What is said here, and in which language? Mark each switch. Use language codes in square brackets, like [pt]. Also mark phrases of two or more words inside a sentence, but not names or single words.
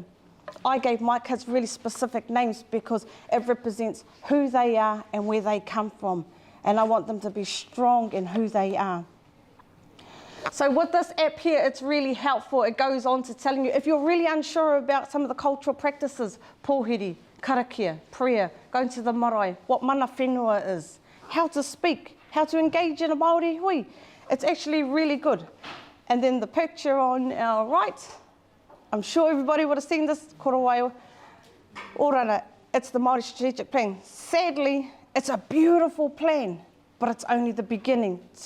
[en] I gave my kids really specific names because it represents who they are and where they come from. And I want them to be strong in who they are. So with this app here, it's really helpful. It goes on to telling you, if you're really unsure about some of the cultural practices, [mi] pōhiri, karakia, [en] prayer, going to the marae, what [mi] mana whenua [en] is, how to speak, how to engage in a Māori hui, it's actually really good. And then the picture on our right, I'm sure everybody would have seen this, korowai orana, it's the Māori strategic plan. Sadly, it's a beautiful plan, but it's only the beginning.